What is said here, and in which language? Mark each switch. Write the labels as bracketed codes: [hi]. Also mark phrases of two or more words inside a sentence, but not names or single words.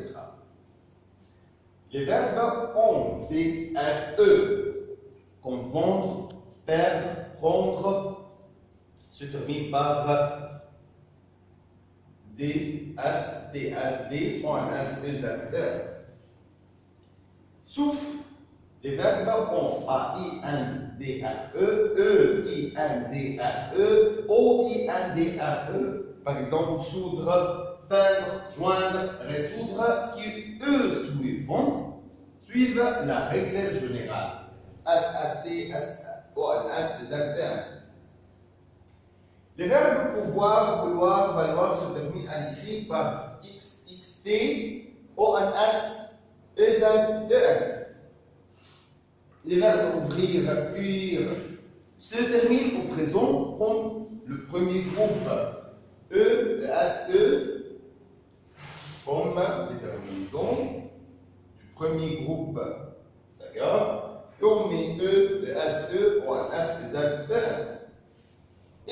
[fr] Les verbes ont des RE, comme vendre, perdre, prendre, se terminent par D, S, T, S, D, ON, S, E, Z, E. Sauf les verbes ont A-I-N-D-R-E, E-I-N-D-R-E, O-I-N-D-R-E, par exemple, soudre, peindre, joindre, résoudre, qui, eux, suivent la règle générale. S-S-T, S-O-N-S, Z-E. Les verbes pouvoir, vouloir, valoir se terminent à l'écrit par X, X-T, O-N-S, E-Z-E. Les verbes ouvrir, cuire se terminent au présent comme le premier groupe E, S-E, comme les terminaisons du premier groupe. D'accord? Et on met E, S-E, O, S, Z, E.